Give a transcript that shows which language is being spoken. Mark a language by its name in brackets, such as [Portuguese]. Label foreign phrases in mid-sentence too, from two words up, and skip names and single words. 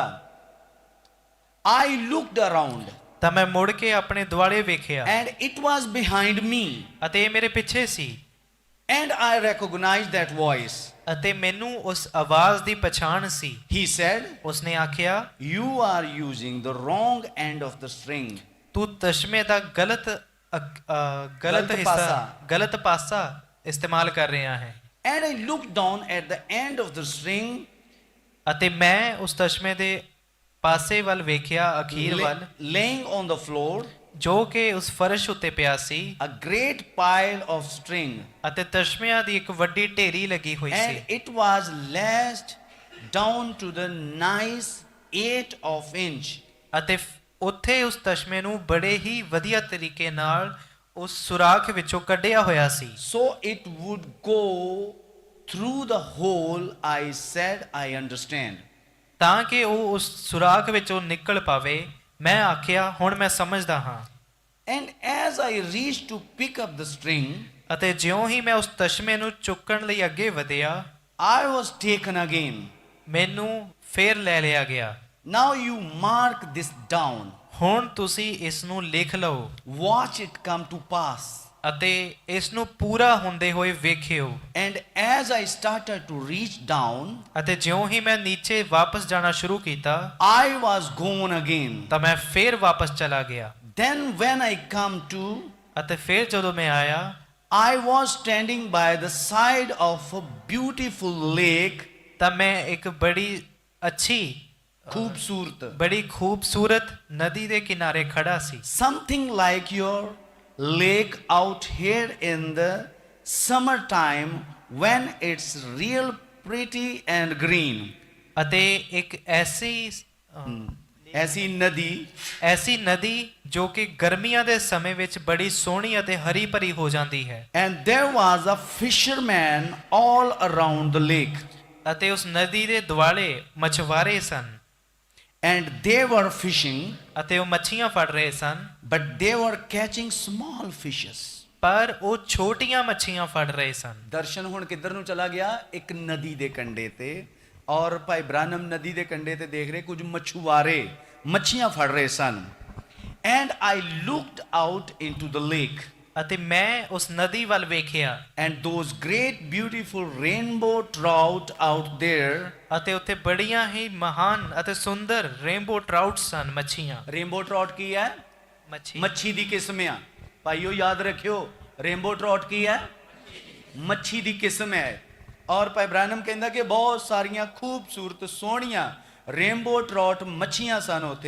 [English] I looked around [Punjabi] ਤਾਂ ਮੈਂ ਮੁੜ ਕੇ ਆਪਣੇ ਦੁਆਲੇ ਵੇਖਿਆ [English] and it was behind me, [Punjabi] ਅਤੇ ਇਹ ਮੇਰੇ ਪਿੱਛੇ ਸੀ। [English] and I recognized that voice. [Punjabi] ਅਤੇ ਮੈਨੂੰ ਉਸ ਆਵਾਜ਼ ਦੀ ਪਛਾਣ ਸੀ। [English] He said, [Punjabi] ਉਸਨੇ ਆਖਿਆ, [English] you are using the wrong end of the string. [Punjabi] ਤੂੰ ਤਸ਼ਮੇ ਦਾ ਗਲਤ ਪਾਸਾ ਇਸਤੇਮਾਲ ਕਰ ਰਿਹਾ ਹੈ। [English] And I looked down at the end of the string, [Punjabi] ਅਤੇ ਮੈਂ ਉਸ ਤਸ਼ਮੇ ਦੇ ਪਾਸੇ ਵੱਲ ਵੇਖਿਆ, ਅਖੀਰ ਵੱਲ, [English] laying on the floor, [Punjabi] ਜੋ ਕਿ ਉਸ ਫਰਸ਼ ਉੱਤੇ ਪਿਆ ਸੀ, [English] a great pile of string. [Punjabi] ਅਤੇ ਤਸ਼ਮਿਆਂ ਦੀ ਇੱਕ ਵੱਡੀ ਢੇਰੀ ਲੱਗੀ ਹੋਈ ਸੀ। [English] And it was lashed down to the nice 1/8 of inch. [Punjabi] ਅਤੇ ਉੱਥੇ ਉਸ ਤਸ਼ਮੇ ਨੂੰ ਬੜੇ ਹੀ ਵਧੀਆ ਤਰੀਕੇ ਨਾਲ ਉਸ ਸੁਰਾਖ ਵਿੱਚੋਂ ਕੱਢਿਆ ਹੋਇਆ ਸੀ। [English] So it would go through the hole. I said, I understand. [Punjabi] ਤਾਂ ਕਿ ਉਹ ਉਸ ਸੁਰਾਖ ਵਿੱਚੋਂ ਨਿਕਲ ਪਾਵੇ। ਮੈਂ ਆਖਿਆ, ਹੁਣ ਮੈਂ ਸਮਝਦਾ ਹਾਂ। [English] And as I reached to pick up the string, [Punjabi] ਅਤੇ ਜਿਉਂ ਹੀ ਮੈਂ ਉਸ ਤਸ਼ਮੇ ਨੂੰ ਚੁੱਕਣ ਲਈ ਅੱਗੇ ਵਧਿਆ, [English] I was taken again. [Punjabi] ਮੈਨੂੰ ਫੇਰ ਲੈ ਲਿਆ ਗਿਆ। [English] Now you mark this down. [Punjabi] ਹੁਣ ਤੁਸੀਂ ਇਸ ਨੂੰ ਲਿਖ ਲਓ। [English] Watch it come to pass. [Punjabi] ਅਤੇ ਇਸ ਨੂੰ ਪੂਰਾ ਹੁੰਦੇ ਹੋਏ ਵੇਖਿਓ। [English] And as I started to reach down, [Punjabi] ਅਤੇ ਜਿਉਂ ਹੀ ਮੈਂ ਨੀਚੇ ਵਾਪਸ ਜਾਣਾ ਸ਼ੁਰੂ ਕੀਤਾ [English] I was gone again. [Punjabi] ਤਾਂ ਮੈਂ ਫੇਰ ਵਾਪਸ ਚਲਾ ਗਿਆ। [English] Then when I come to, [Punjabi] ਅਤੇ ਫੇਰ ਜਦੋਂ ਮੈਂ ਆਇਆ [English] I was standing by the side of a beautiful lake, [Punjabi] ਤਾਂ ਮੈਂ ਇੱਕ ਬੜੀ ਅੱਛੀ खूबसूरत, ਬੜੀ ਖੂਬਸੂਰਤ ਨਦੀ ਦੇ ਕਿਨਾਰੇ ਖੜਾ ਸੀ। [English] something like your lake out here in the summertime when it's real pretty and green. [Punjabi] ਅਤੇ ਇੱਕ [Hindi] ऐसी नदी [Punjabi] ਐਸੀ ਨਦੀ ਜੋ ਕਿ ਗਰਮੀਆਂ ਦੇ ਸਮੇਂ ਵਿੱਚ ਬੜੀ ਸੋਹਣੀ ਅਤੇ ਹਰੀ ਭਰੀ ਹੋ ਜਾਂਦੀ ਹੈ। [English] and there was a fisherman all around the lake, [Punjabi] ਅਤੇ ਉਸ ਨਦੀ ਦੇ ਦੁਆਲੇ ਮਛਵਾਰੇ ਸਨ [English] and they were fishing, [Punjabi] ਅਤੇ ਉਹ ਮੱਛੀਆਂ ਫੜ ਰਹੇ ਸਨ [English] but they were catching small fishes. [Punjabi] ਪਰ ਉਹ ਛੋਟੀਆਂ ਮੱਛੀਆਂ ਫੜ ਰਹੇ ਸਨ। ਦਰਸ਼ਨ ਹੁਣ ਕਿੱਧਰ ਨੂੰ ਚਲਾ ਗਿਆ? ਇੱਕ ਨਦੀ ਦੇ ਕੰਢੇ ਤੇ, ਔਰ ਭਾਈ ਬ੍ਰਾਨਮ ਨਦੀ ਦੇ ਕੰਢੇ ਤੇ ਦੇਖ ਰਹੇ ਕੁਝ ਮਛੁਆਰੇ ਮੱਛੀਆਂ ਫੜ ਰਹੇ ਸਨ। [English] and I looked out into the lake, [Punjabi] ਅਤੇ ਮੈਂ ਉਸ ਨਦੀ ਵੱਲ ਵੇਖਿਆ [English] and those great beautiful rainbow trout out there. [Punjabi] ਅਤੇ ਉੱਥੇ ਬੜੀਆਂ ਹੀ ਮਹਾਨ ਅਤੇ ਸੁੰਦਰ [English] rainbow trout [Punjabi] ਸਨ ਮੱਛੀਆਂ। [English] rainbow trout [Punjabi] ਕੀ ਹੈ? ਮੱਛੀ ਮੱਛੀ ਦੀ ਕਿਸਮ ਆ ਭਾਈਓ, ਯਾਦ ਰੱਖਿਓ। [English] rainbow trout [Punjabi] ਕੀ ਹੈ? ਮੱਛੀ ਦੀ ਕਿਸਮ ਹੈ। ਔਰ ਭਾਈ ਬ੍ਰਾਨਮ ਕਹਿੰਦਾ ਕਿ ਬਹੁਤ ਸਾਰੀਆਂ ਖੂਬਸੂਰਤ ਸੋਹਣੀਆਂ [English] rainbow trout [Punjabi] ਮੱਛੀਆਂ ਸਨ ਉੱਥੇ।